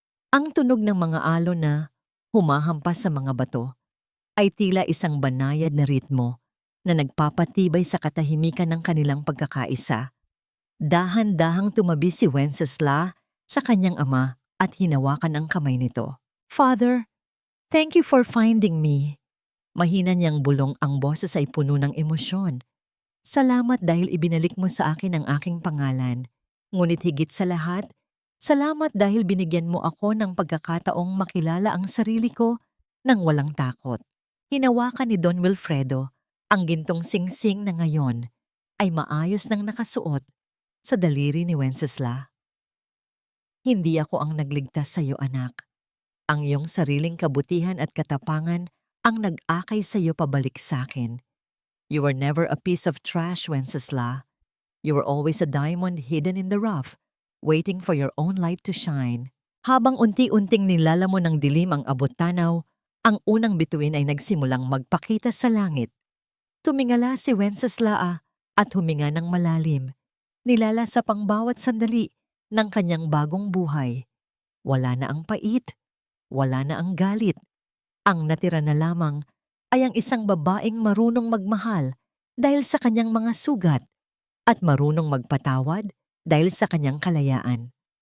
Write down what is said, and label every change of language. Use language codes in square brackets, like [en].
[tl] Ang tunog ng mga alon na humahampas sa mga bato ay tila isang banayad na ritmo na nagpapatibay sa katahimikan ng kanilang pagkakaisa. Dahan-dahang tumabi si Wencesla sa kanyang ama at hinawakan ang kamay nito. [en] Father, thank you for finding me. [tl] Mahina niyang bulong, ang boses ay puno ng emosyon. Salamat dahil ibinalik mo sa akin ang aking pangalan. Ngunit higit sa lahat, salamat dahil binigyan mo ako ng pagkakataong makilala ang sarili ko nang walang takot. Hinawakan ni Don Wilfredo ang gintong singsing na ngayon ay maayos nang nakasuot sa daliri ni Wencesla. Hindi ako ang nagligtas sa iyo, anak. Ang iyong sariling kabutihan at katapangan ang nag-akay sa iyo pabalik sa akin. [en] You were never a piece of trash, Wencesla. You were always a diamond hidden in the rough, waiting for your own light to shine. [tl] Habang unti-unting nilalamon ng dilim ang abot-tanaw, ang unang bituin ay nagsimulang magpakita sa langit. Tumingala si Wenceslaa at huminga ng malalim. Nilala sa pangbawat sandali ng kanyang bagong buhay. Wala na ang pait, wala na ang galit. Ang natira na lamang ay ang isang babaeng marunong magmahal dahil sa kanyang mga sugat at marunong magpatawad dahil sa kanyang kalayaan.